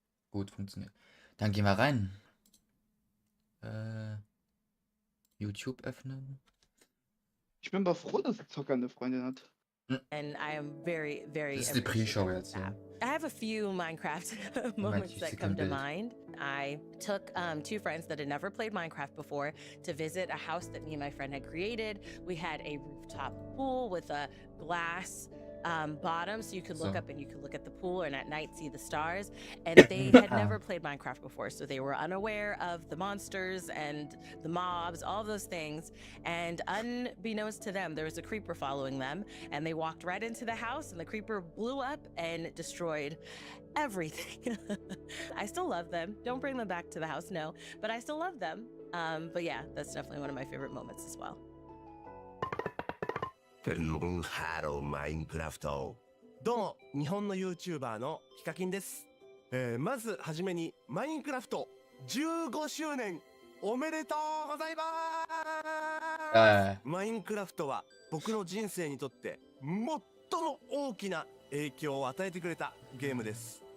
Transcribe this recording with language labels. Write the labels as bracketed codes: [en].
[de] Gut, funktioniert. Dann gehen wir rein. YouTube öffnen. Ich bin aber froh, dass Zocker eine Freundin hat. [en] And I am very, very [de] Das ist die Pre-Show jetzt, ja. [en] I have a few Minecraft moments that come to mind. I took 2 friends that had never played Minecraft before to visit a house that me and my friend had created. We had a rooftop pool with a glass bottom, so you could look up and you could look at the pool and at night see the stars. And they had never played Minecraft before, so they were unaware of the monsters and the mobs, all those things. And unbeknownst to them, there was a creeper following them, and they walked right into the house, and the creeper blew up and destroyed everything. I still love them. Don't bring them back to the house, no, but I still love them. But yeah, that's definitely one of my favorite moments as well. [ja] ハローマインクラフト。どうも日本の YouTuber のヒカキンです。まずはじめにマインクラフト15周年おめでとうございます。マインクラフトは僕の人生にとって最も大きな影響を与えてくれたゲームです。